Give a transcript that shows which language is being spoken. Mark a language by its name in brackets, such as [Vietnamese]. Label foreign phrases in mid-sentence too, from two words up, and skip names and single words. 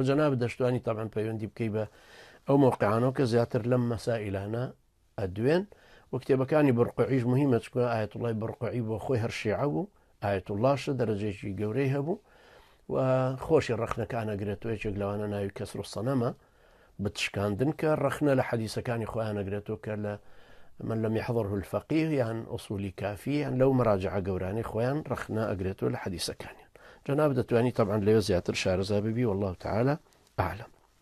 [Central Kurdish] جەنابەت دەشتوانی تابان پەیوەندی بکەی بە ئەو موقعانەوە کە زیاتر لەم مەسائلانە ئەدوێن و کتێبەکانی بورقوعیش مهمە چکە ئایەتوڵای بورقوعی بۆ خۆی هەر شیعە بوو ئایەتوڵاشە دەرەجەیەکی گەورەی هەبوو و خۆشی ڕەخنەکان ئەگرێتەوە یەکێک لەوانە ناوی کەسر سەنەمە بتشکاندن کە ڕەخنە لە حەدیسەکانی خۆیان ئەگرێتەوە کە لە من لم يحضره الفقيه یان ئوسولی کافی یان لەو مراجعە گەورانەی خۆیان ڕەخنە ئەگرێتەوە لە حەدیسەکانیان. جەناب دەتوانی طبعاً لەوێ زیاتر شارەزا ببی [Arabic] والله تعالى أعلم.